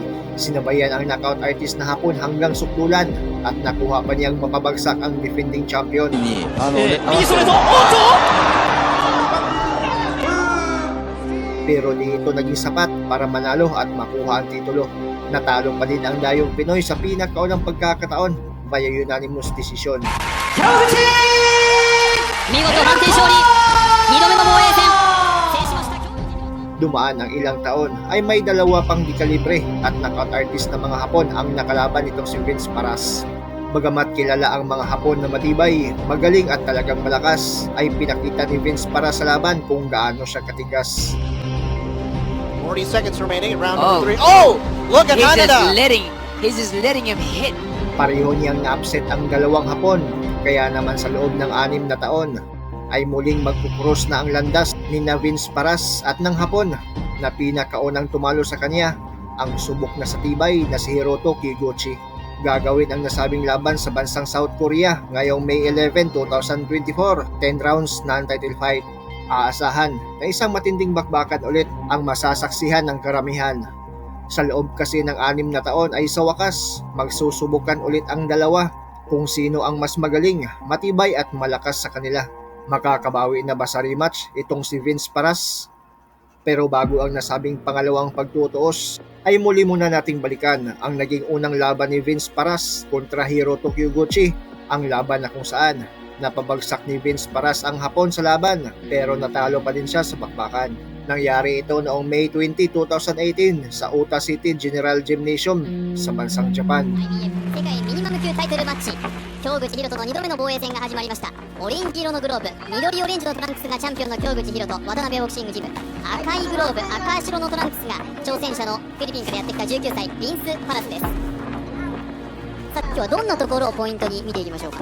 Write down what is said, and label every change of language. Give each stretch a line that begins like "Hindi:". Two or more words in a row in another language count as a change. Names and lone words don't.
Filipino: Sinabayan ang
English: knockout artist
Filipino: na Hapon hanggang sukdulan at nakuha pa niyang mapabagsak ang defending champion. Pero di ito naging sapat para manalo at makuha ang titulo. Natalo pa din ang dayong Pinoy sa pinakaunang pagkakataon
English: via unanimous decision.
Japanese: 見事判定勝利2度目の防衛戦
Filipino: Dumaan ang ilang taon ay may dalawa pang di-kalibre at
English: knockout artist
Filipino: na mga Hapon ang nakalaban nitong si Vince Paras. Bagamat kilala ang mga Hapon na matibay, magaling at talagang malakas, ay pinakita ni Vince Paras sa laban kung gaano siya katigas.
English: 40 seconds remaining in round number 3. Oh! Look at Hanada! he's just letting him hit.
Filipino: Pareho niyang na-upset ang dalawang Hapon, kaya naman sa loob ng 6 na taon ay muling magkukross na ang landas ni Vince Paras at ng Hapon na pinakaunang tumalo sa kanya, ang subok na sa tibay na si Hiroto Kyoguchi. Gagawin ang nasabing laban sa bansang South Korea ngayong May 11, 2024, 10
English: rounds non-title fight.
Filipino: Aasahan na isang matinding bakbakan ulit ang masasaksihan ng karamihan. Sa loob kasi ng 6 na taon ay sa wakas magsusubukan ulit ang dalawa kung sino ang mas magaling, matibay at malakas sa kanila. Makakabawi na ba sa rematch itong si Vince Paras? Pero bago ang nasabing pangalawang pagtutuos, ay muli muna nating balikan ang naging unang laban ni Vince Paras kontra Hiroto Kyoguchi, ang laban na kung saan napabagsak ni Vince Paras ang Hapon sa laban pero natalo pa din siya sa bakbakan. Nangyari ito noong May 20, 2018 sa Ota City General Gymnasium sa bansang Japan.
Japanese: 世界ミニマム級タイトルマッチ京口紘人の2度目の防衛戦が始まりました。オレンジ色のグローブ、緑オレンジのトランクスがチャンピオンの京口紘人、渡辺ボクシングジム。赤いグローブ、赤白のトランクスが挑戦者のフィリピンからやってきた19歳ビンス・パラスです。さあ今日はどんなところをポイントに見ていきましょうか。